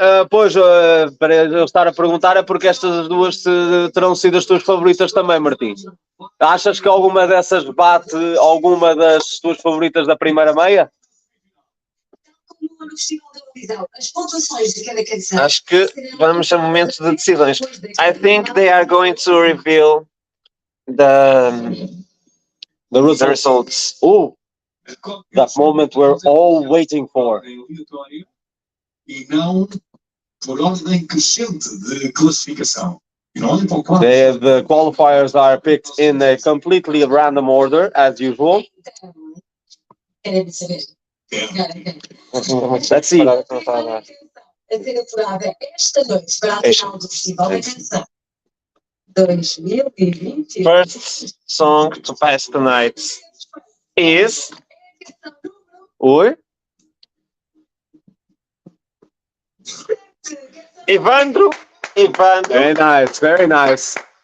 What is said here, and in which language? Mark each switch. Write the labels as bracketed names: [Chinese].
[Portuguese] Pois, para eu estar a perguntar é porque estas duas terão sido as tuas favoritas também, Martim. Achas que alguma dessas bate alguma das tuas favoritas da primeira meia? No Festival da Eurovisão, as pontuações de cada canção. Acho que vamos a momentos de decisões. [English] I think they are going to reveal the results. Oh, that moment we're all waiting for. [Portuguese] E não por ordem crescente de classificação. E não olhem para o quadro. [English] The qualifiers are picked in a completely random order, as usual. [Portuguese] Querem saber? [English] Let's see. [Portuguese] A ser apurada esta noite para a final do Festival da Canção 2020. [English] First song to pass the night is... [Portuguese] Oi? Ivandro. [English] Very nice, very nice.